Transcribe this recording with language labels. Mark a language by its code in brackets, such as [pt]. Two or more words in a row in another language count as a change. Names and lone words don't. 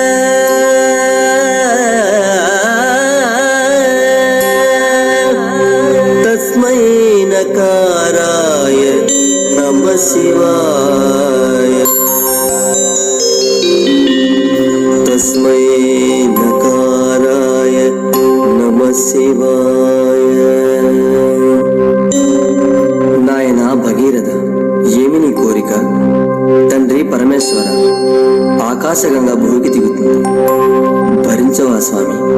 [sa] तस्मै नकाराय नमः शिवाय तस्मै नकाराय नमः शिवाय [te] నాయనా భగీరథ, ఏమి నీ కోరిక? తండ్రి పరమేశ్వర, ఆకాశగంగా భూమికి దిగుతుంది, భరించవా స్వామి?